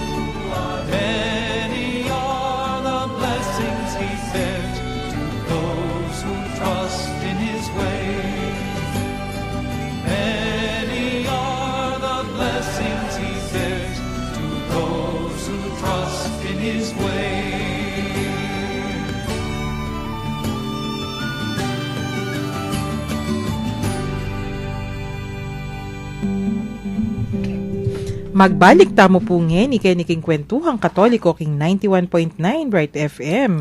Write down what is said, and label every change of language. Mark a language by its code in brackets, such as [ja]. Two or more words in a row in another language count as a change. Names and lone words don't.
[en] Many are the blessings He bears to those who trust in His ways. Many are the blessings He bears to those who trust in His ways. [pam] Magbalik tamo po ngayon, ikeniking kwentuhang Katoliko king 91.9 Bright FM.